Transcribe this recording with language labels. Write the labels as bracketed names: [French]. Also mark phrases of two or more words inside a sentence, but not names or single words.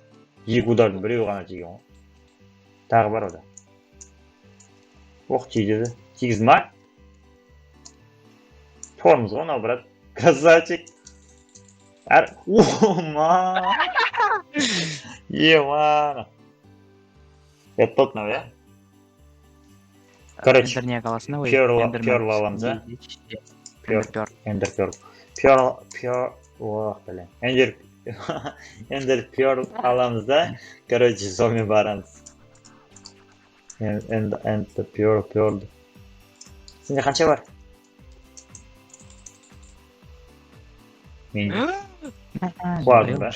[Kazakh] Екі удардың біреуі ғана тиген ғой. Тағы бар ода. Тигізді. Тигізді ма? [Russian] Тормоз ғой, анау, брат. Красавчик. Ма. Ма. Это тот, наверное. Короче, Перл аламыз, а? Эндер Перл. Ох, блин. [Kazakh] Эндер Перл аламыз да. Короче, зоме барамыз. Эндер Перл. Сенде қанша бар? Мен құладым ба?